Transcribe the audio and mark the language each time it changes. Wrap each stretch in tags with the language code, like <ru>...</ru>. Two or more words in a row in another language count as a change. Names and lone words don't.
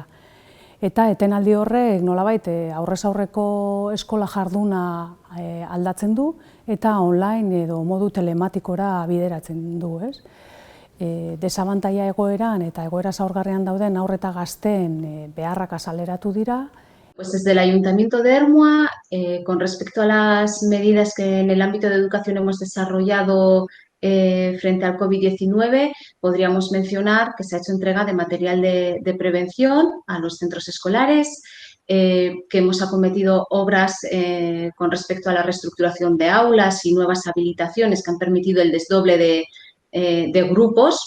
<eu>Eta etenaldi horrek nolabait aurrez aurreko eskola jarduna aldatzen du eta online edo modu telematikora bideratzen du. Desabantaila egoeran eta egoera zaurgarrian dauden haur eta gazteen beharrak azaleratu dira.</eu> <es>Pues desde el Ayuntamiento de Ermua, con respecto a las medidas que en el ámbito de educación hemos desarrollado frente al COVID-19, podríamos mencionar que se ha hecho entrega de material de prevención a los centros escolares, que hemos acometido obras con respecto a la reestructuración de aulas y nuevas habilitaciones que han permitido el desdoble de grupos.</es>